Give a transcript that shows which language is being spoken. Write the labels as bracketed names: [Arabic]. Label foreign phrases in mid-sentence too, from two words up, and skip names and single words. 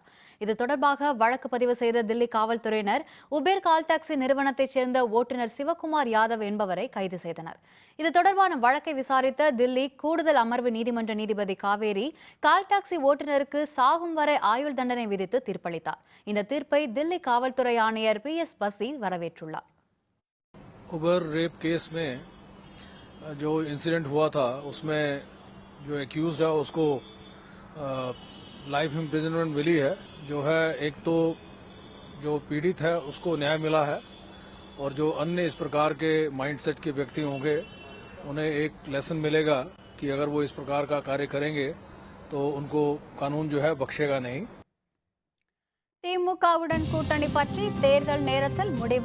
[Tamil] இது தொடர்பாக வழக்கு பதிவு செய்த தில்லி காவல்துறையினர் உபேர் [English] call taxi [Tamil] நிறுவனத்தைச் சேர்ந்த ஓட்டுநர் சிவகுமார் யாதவ் என்பவரை கைது செய்தனர். இது தொடர்பான வழக்கை விசாரித்த தில்லி கூடுதல் அமர்வு நீதிமன்ற நீதிபதி காவேரி [English] call taxi [Tamil] ஓட்டுநருக்கு சாகும் வரை ஆயுள் தண்டனை விதித்து தீர்ப்பளித்தார். இந்த தீர்ப்பை தில்லி காவல்துறை ஆணையர் PS பசி வரவேற்றுள்ளார். [English] Uber rape case [Hindi] में जो इंसिडेंट हुआ था उसमें जो एक्यूज्ड है उसको [English] life imprisonment [Hindi] मिली है। जो है एक तो जो पीड़ित है उसको न्याय मिला है और जो अन्य इस प्रकार के माइंडसेट के व्यक्ति होंगे उन्हें एक लेसन मिलेगा कि अगर वो इस प्रकार का कार्य करेंगे तो उनको कानून जो है बख्शेगा नहीं। [Tamil] திமுகவுடன் கூட்டணி பற்றி தேர்தல் நேரத்தில் முடிவு.